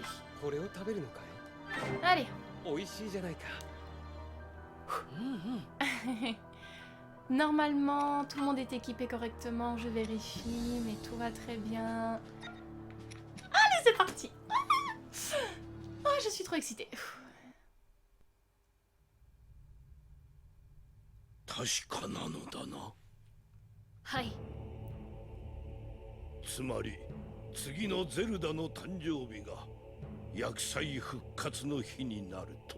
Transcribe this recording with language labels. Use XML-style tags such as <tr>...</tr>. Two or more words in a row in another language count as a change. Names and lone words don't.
<fr>Allez. Normalement, tout le monde est équipé correctement. Je vérifie, mais tout va très bien. Allez, c'est parti. Oh, je suis trop excitée.</fr> <ja>確かなのだな。はい。つまり次のゼルダの誕生日が薬剤復活の日になると。</ja>